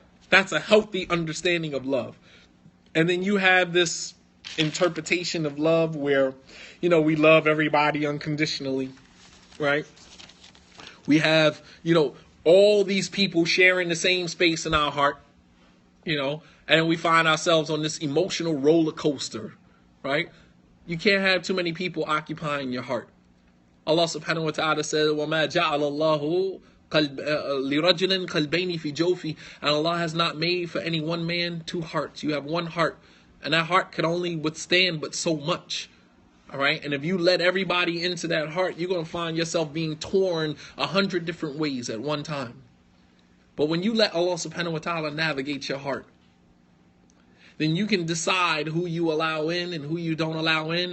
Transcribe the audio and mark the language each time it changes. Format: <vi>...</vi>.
<en>That's a healthy understanding of love. And then you have this interpretation of love where, we love everybody unconditionally, right? We have, all these people sharing the same space in our heart, and we find ourselves on this emotional roller coaster, right? You can't have too many people occupying your heart. Allah subhanahu wa ta'ala said,</en> <ar>وَمَا جَعَلَ اللَّهُ لِرَجُلٍ قَلْبَيْنِ فِي جَوْفِهِ.</ar> <en>And Allah has not made for any one man two hearts. You have one heart, and that heart can only withstand but so much. All right. And if you let everybody into that heart, you're going to find yourself being torn 100 different ways at one time. But when you let Allah subhanahu wa ta'ala navigate your heart, then you can decide who you allow in and who you don't allow in.</en>